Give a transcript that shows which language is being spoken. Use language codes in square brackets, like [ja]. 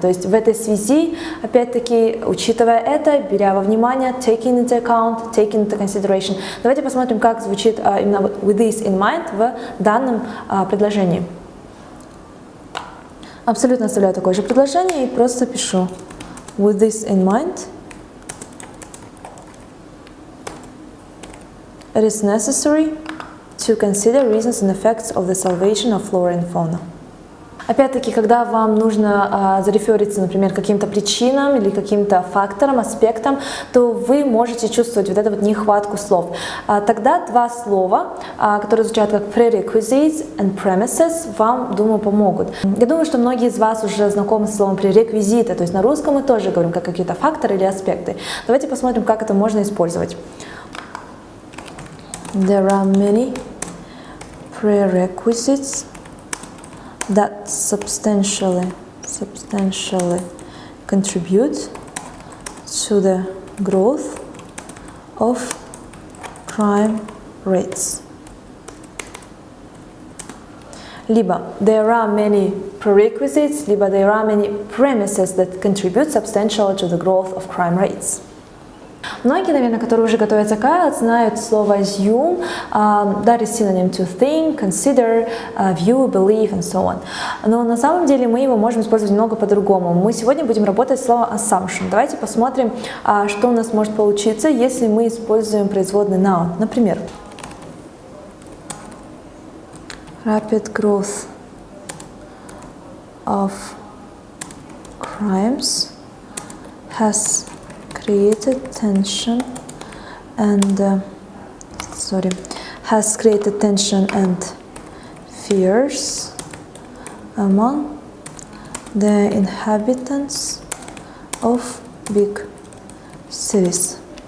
[ru] То есть в этой связи, опять-таки, учитывая это, беря во внимание, [en] taking into account, taking into consideration. [ru] Давайте посмотрим, как звучит именно [en] with this in mind [ru] в данном предложении. Абсолютно оставляю такое же предложение и просто пишу [en] with this in mind. It is necessary to consider reasons and effects of the salvation of flora and fauna. [ru] Опять-таки, когда вам нужно зарефериться, например, к каким-то причинам или каким-то факторам, аспектам, то вы можете чувствовать вот эту вот нехватку слов. Тогда два слова, которые звучат как [en] prerequisites and premises, [ru] вам, думаю, помогут. Я думаю, что многие из вас уже знакомы с словом пререквизиты, то есть на русском мы тоже говорим как какие-то факторы или аспекты. Давайте посмотрим, как это можно использовать. [en] There are many prerequisites that substantially contribute to the growth of crime rates. Либо there are many prerequisites, либо there are many premises that contribute substantially to the growth of crime rates. [ru] Многие, наверное, которые уже готовятся к IELTS, знают слово [en] assume, that is synonym to think, consider, view, believe and so on. [ru] Но на самом деле мы его можем использовать немного по-другому. Мы сегодня будем работать с словом assumption. Давайте посмотрим, что у нас может получиться, если мы используем производный noun. [en] Например, rapid growth of crimes has created tension and fears among the inhabitants of big cities.